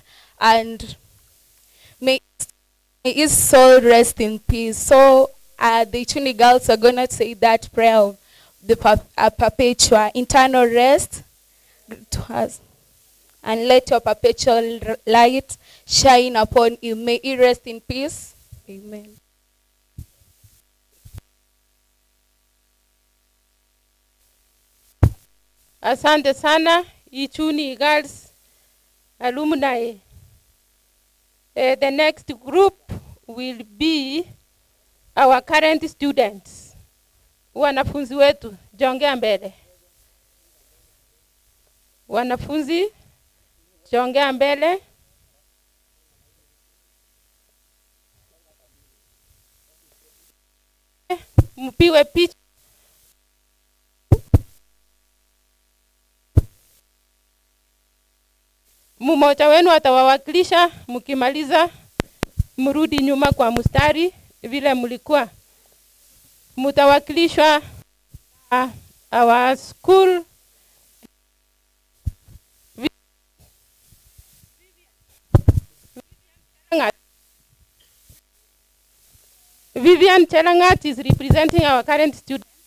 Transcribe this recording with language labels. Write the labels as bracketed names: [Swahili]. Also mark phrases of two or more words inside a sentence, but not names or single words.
[English] And may his soul rest in peace. So the Ichuni Girls are going to say that prayer of the perpetual eternal rest to us. And let your perpetual light shine upon him. May he rest in peace. Amen. [Swahili] Asante sana Ichuni Girls alumni. [English] The next group will be our current students. [Swahili] Wanafunzi wetu, jongea mbele. Wanafunzi, jongea mbele. Mpiwe picha. Mmoja wenu atawawakilisha, mkimaliza mrudi nyuma kwa mstari vile mlikuwa. [English] Mtawakilishwa our school Vivian Chelangat is representing our current students.